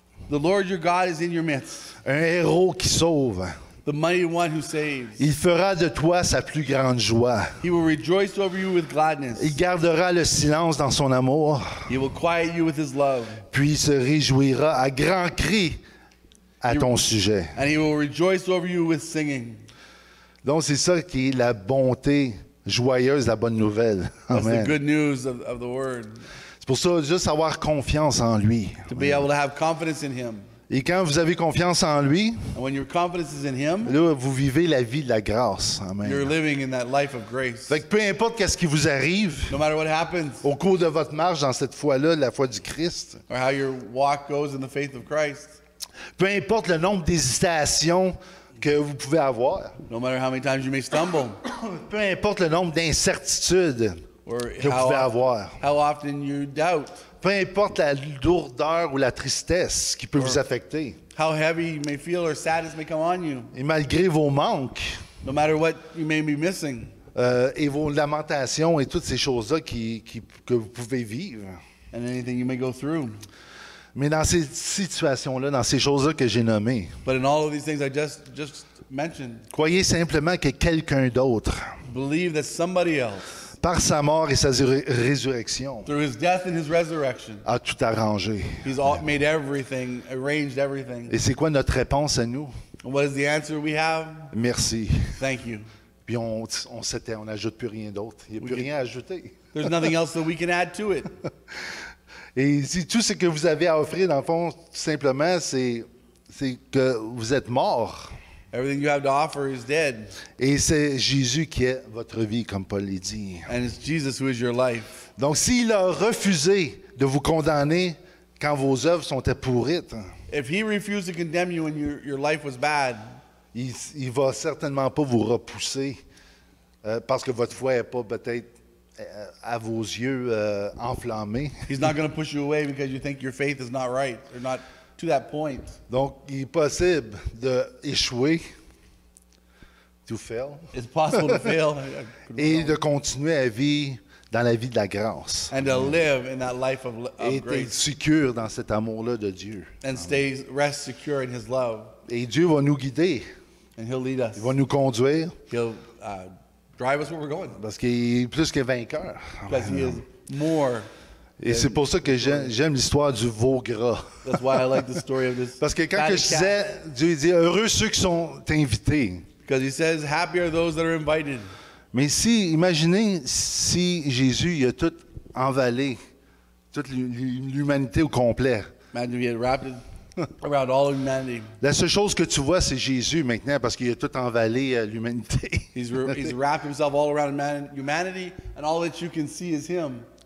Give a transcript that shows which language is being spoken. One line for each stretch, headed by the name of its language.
English: The Lord your God is in your midst,
French: Un héros qui sauve.
English: the mighty one who saves.
French: Il fera de toi sa plus grande joie.
English: He will rejoice over you with gladness.
French: Il gardera le silence dans son amour,
English: He will quiet you with his love,
French: puis il se réjouira à grands cris à ton sujet.
English: and he will rejoice over you with singing.
French: Donc, c'est ça qui est la bonté joyeuse, la bonne nouvelle.
English: That's the Amen. good news of the word.
French: C'est pour ça, juste avoir confiance en lui.
English: To be able to have confidence in him.
French: Et quand vous avez confiance en lui,
English: And when your confidence is in him,
French: là, vous vivez la vie de la grâce.
English: Amen. you're living in that life of grace.
French: Fait que peu importe qu'est-ce qui vous arrive
English: No matter what happens
French: au cours de votre marche dans cette foi-là, la foi du Christ,
English: or how your walk goes in the faith of Christ,
French: peu importe le nombre d'hésitations que vous pouvez avoir,
English: no matter how many times you may stumble,
French: peu importe le nombre d'incertitudes
English: or
French: que vous pouvez avoir,
English: how often you doubt,
French: peu importe la lourdeur ou la tristesse qui peut vous affecter,
English: how heavy you may feel or sadness may come on you,
French: et malgré vos manques
English: no matter what you may be missing,
French: et vos lamentations et toutes ces choses-là que vous pouvez vivre.
English: and anything you may go through.
French: Mais dans ces situations-là, dans ces choses-là que j'ai nommées,
English: But in all of these things I just mentioned,
French: croyez simplement que quelqu'un d'autre,
English: believe that somebody else,
French: par sa mort et sa résurrection,
English: through his death and his resurrection,
French: a tout arrangé.
English: he's made everything, arranged everything.
French: Et c'est quoi notre réponse à nous?
English: And what is the answer we have?
French: Merci.
English: Thank you.
French: Puis on s'éteint, on n'ajoute plus rien d'autre. Il n'y a plus rien à ajouter.
English: There's nothing else that we can add to it.
French: Et si tout ce que vous avez à offrir, dans le fond, tout simplement, c'est que vous êtes mort.
English: Everything you have to offer is dead.
French: Et c'est Jésus qui est votre vie, comme Paul l'a dit.
English: And it's Jesus who is your life.
French: Donc, s'il a refusé de vous condamner quand vos œuvres sont pourrites,
English: If he refused to condemn you when your life was bad,
French: il ne va certainement pas vous repousser parce que votre foi n'est pas peut-être à vos yeux enflammée.
English: he's not going to push you away because you think your faith is not right or not to that point.
French: Donc, il est possible d'échouer,
English: to fail, It's possible to fail
French: et de continuer à vivre dans la vie de la grâce.
English: and to live in that life of
French: Et être
English: grace
French: secure dans cet amour-là de Dieu.
English: and rest secure in his love.
French: Et Dieu va nous guider,
English: And he'll lead us.
French: il va nous conduire,
English: He'll drive us where we're going
French: parce qu'il est plus que vainqueur.
English: because he is more.
French: Et c'est pour ça que j'aime l'histoire du veau gras.
English: That's why I like the story of this.
French: Parce que quand
English: fatted
French: que je
English: calf.
French: disais, Dieu dit, heureux ceux qui sont invités.
English: Because he says, happy are those that are invited.
French: Mais imaginez si Jésus il a tout envalé, toute l'humanité au complet.
English: Imagine if he had wrapped it around all humanity.
French: La seule chose que tu vois, c'est Jésus maintenant, parce qu'il a tout envalé l'humanité.
English: He's wrapped himself all around humanity, and all that you can see is him.